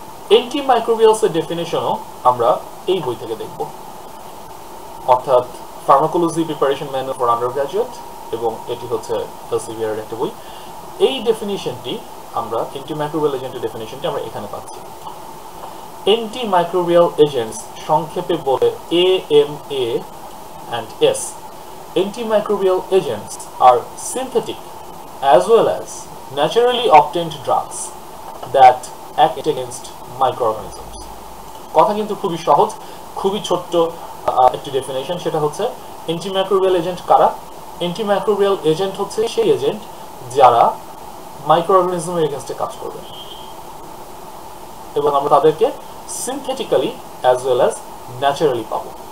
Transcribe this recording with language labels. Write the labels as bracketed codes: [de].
[bn] অ্যান্টিমাইক্রোবিয়ালস এর ডেফিনিশনও আমরা এই বই থেকে দেখব, অর্থাৎ pharmacology preparation manual for under graduate, এবং এটি হচ্ছে এলসিভিআর এর একটা বই। এই ডেফিনিশনটি আমরা অ্যান্টিমাইক্রোবিয়াল এজেন্টের ডেফিনিশনটি আমরা এখানে পাচ্ছি। অ্যান্টিমাইক্রোবিয়াল এজেন্টস সংক্ষেপে বলে AMA and S. [en] Antimicrobial agents are synthetic as well as naturally obtained drugs that act against microorganisms. [bn] কথা কিন্তু খুবই সহজ, খুবই ছোট্ট একটি ডেফিনেশন। সেটা হচ্ছে, অ্যান্টিমাইক্রোবিয়াল এজেন্ট কারা? অ্যান্টিমাইক্রোবিয়াল এজেন্ট হচ্ছে সেই এজেন্ট যারা মাইক্রোঅর্গানিজমের এগেইনস্টে কাজ করবে, এবং আমরা তাদেরকে synthetically [en] as well as [bn] naturally পাবো।